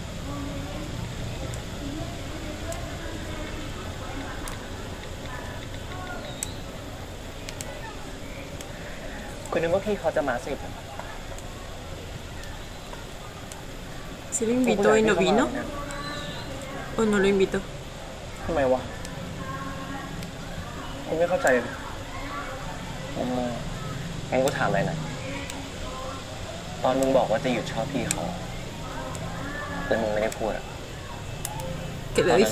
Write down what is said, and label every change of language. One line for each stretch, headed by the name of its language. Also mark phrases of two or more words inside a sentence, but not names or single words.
Thai: คุณนึกว่าพี่เขาจะมาสิ
Spanish: ¿Se lo invitó y no vino? ¿O no lo invitó?
Thai: ทำไมวะผมไม่เข้าใจเลย งั้นกูถามอะไรหน่อยตอนมึงบอกว่าจะหยุดชอบพี่เขาแต่มึงไม่ได้พูดอะ
Spanish: Que
Thai: ต
Spanish: le
Thai: อนนั้นมึงพู